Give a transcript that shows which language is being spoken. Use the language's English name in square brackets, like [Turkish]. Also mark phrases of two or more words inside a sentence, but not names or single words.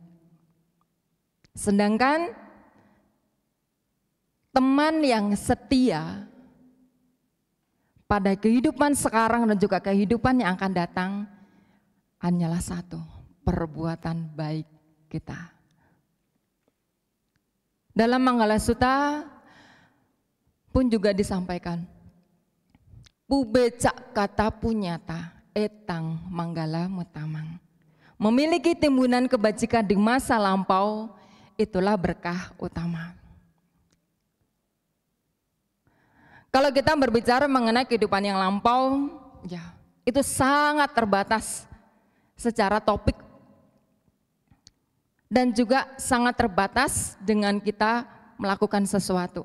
[Indonesian] Sedangkan teman yang setia pada kehidupan sekarang dan juga kehidupan yang akan datang hanyalah satu, perbuatan baik kita. Dalam Manggala Sutta pun juga disampaikan, [Pali] Pubecak kata punyata etang manggala mutamang. [Indonesian] Memiliki timbunan kebajikan di masa lampau itulah berkah utama. Kalau kita berbicara mengenai kehidupan yang lampau, ya itu sangat terbatas secara topik dan juga sangat terbatas dengan kita melakukan sesuatu.